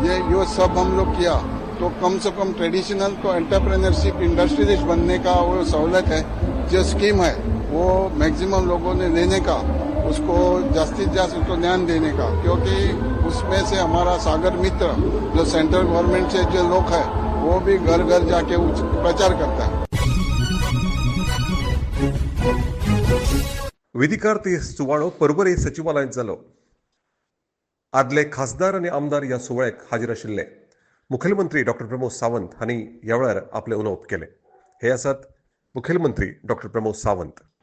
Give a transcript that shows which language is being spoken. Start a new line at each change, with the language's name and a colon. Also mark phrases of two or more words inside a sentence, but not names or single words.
Hindi: ये सब हम लोग किया तो कम से कम ट्रेडिशनल तो
English: entrepreneurship industrialist
Hindi: बनने का वो सहूलत है. जो स्कीम है वो मैक्सिमम लोगों ने लेने का, उसको
Marathi: जास्तीत जास्त
Hindi: उसको ध्यान देने का, क्योंकि उसमें से हमारा सागर मित्र जो
English: central government
Hindi: से जो लोग है वो भी घर घर जाके प्रचार करता है.
Konkani: विधिकार दीस सुवाळो पर्वरी सचिवालयात जालो. आदले खासदार आनी आमदार ह्या सुवाळ्याक हाजीर आशिल्ले. मुखेलमंत्री डॉ. प्रमोद सावंत हांणी ह्या वेळार आपले उलोवप केले. हे आसात मुखेलमंत्री डॉक्टर प्रमोद सावंत.